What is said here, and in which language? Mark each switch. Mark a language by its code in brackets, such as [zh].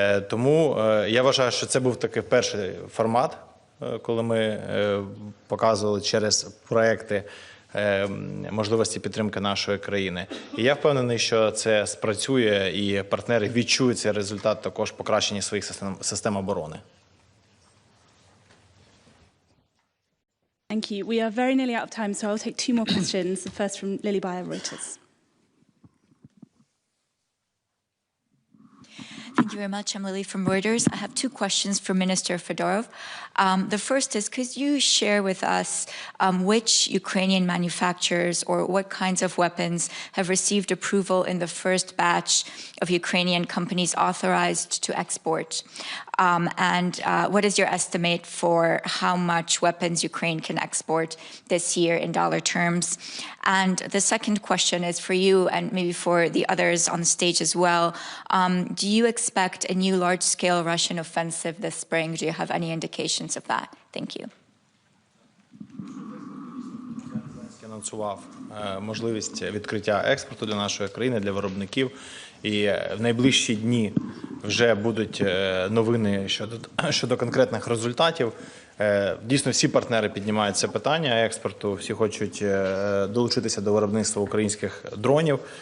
[uk] Тому я вважаю, що це був такий перший формат, коли ми показували через проекти можливості підтримки нашої країни. І я впевнений, що це спрацює і партнери відчують цей результат також покращення своїх систем оборони. [en] Thank you. We are very nearly out of time, so I'll take two more questions. The first from Lily Bayer, Reuters. Thank you you very much. I'm Lily from Reuters. I have two questions for Minister Fedorov. The first is, could you share with us which Ukrainian manufacturers or what kinds of weapons have received approval in the first batch of Ukrainian companies authorized to export? And what is your estimate for how much weapons Ukraine can export this year in dollar terms? And the second question is for you and maybe for the others on the stage as well. Do you expect a new large-scale Russian offensive this spring? Do you have any indications of that? Thank you. [uk] Анонсував можливість відкриття експорту для нашої країни, для виробників. І в найближчі дні вже будуть новини щодо конкретних результатів. Дійсно, всі партнери піднімають це питання експорту, всі хочуть долучитися до виробництва українських дронів.